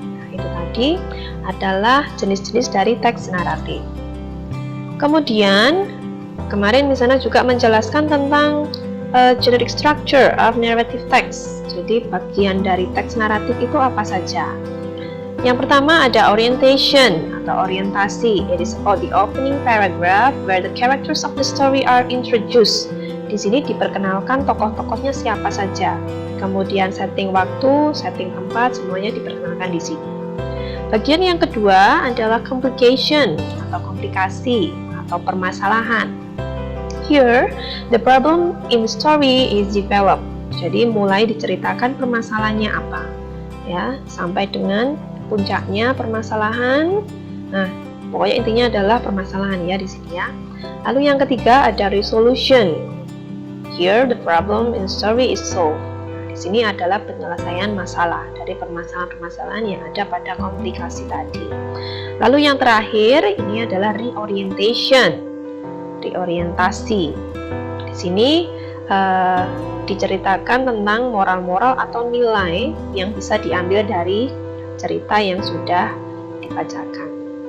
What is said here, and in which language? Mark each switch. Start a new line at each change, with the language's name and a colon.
Indonesian: Nah, itu tadi adalah jenis-jenis dari teks naratif. Kemudian kemarin Miss Hana juga menjelaskan tentang
English: generic structure of narrative text.
Indonesian: Jadi bagian dari teks naratif itu apa saja? Yang pertama ada orientation atau orientasi.
English: It is about the opening paragraph where the characters of the story are introduced.
Indonesian: Di sini diperkenalkan tokoh-tokohnya siapa saja. Kemudian setting waktu, setting tempat, semuanya diperkenalkan di sini. Bagian yang kedua adalah complication atau komplikasi atau permasalahan.
English: Here, the problem in the story is developed.
Indonesian: Jadi mulai diceritakan permasalahannya apa, ya, sampai dengan puncaknya permasalahan. Nah, pokoknya intinya adalah permasalahan ya di sini ya. Lalu yang ketiga ada resolution.
English: Here the problem in story is solved.
Indonesian: Di sini adalah penyelesaian masalah dari permasalahan-permasalahan yang ada pada komplikasi tadi. Lalu yang terakhir ini adalah reorientation. Reorientasi. Di sini diceritakan tentang moral-moral atau nilai yang bisa diambil dari cerita yang sudah dibacakan.